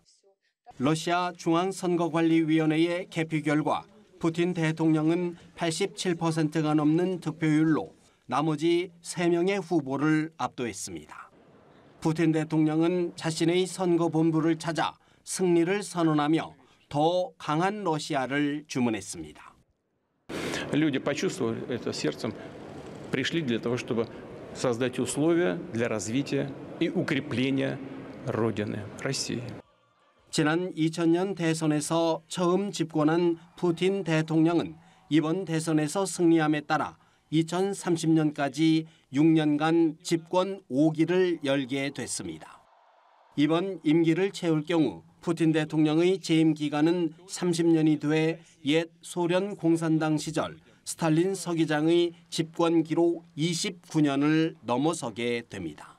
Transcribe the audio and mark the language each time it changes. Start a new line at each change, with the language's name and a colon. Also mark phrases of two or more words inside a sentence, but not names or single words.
Korean: 러시아 중앙선거관리위원회의 개표 결과 푸틴 대통령은 87%가 넘는 득표율로 나머지 3명의 후보를 압도했습니다. 푸틴 대통령은 자신의 선거본부를 찾아 승리를 선언하며 더 강한 러시아를 주문했습니다.
Russian: Люди почувствовали это сердцем, пришли для того, чтобы создать условия для развития и укрепления Родины, России.
Korean: 지난 2000년 대선에서 처음 집권한 푸틴 대통령은 이번 대선에서 승리함에 따라 2030년까지 6년간 집권 5기를 열게 됐습니다. 이번 임기를 채울 경우 푸틴 대통령의 재임 기간은 30년이 돼 옛 소련 공산당 시절 스탈린 서기장의 집권 기록 29년을 넘어서게 됩니다.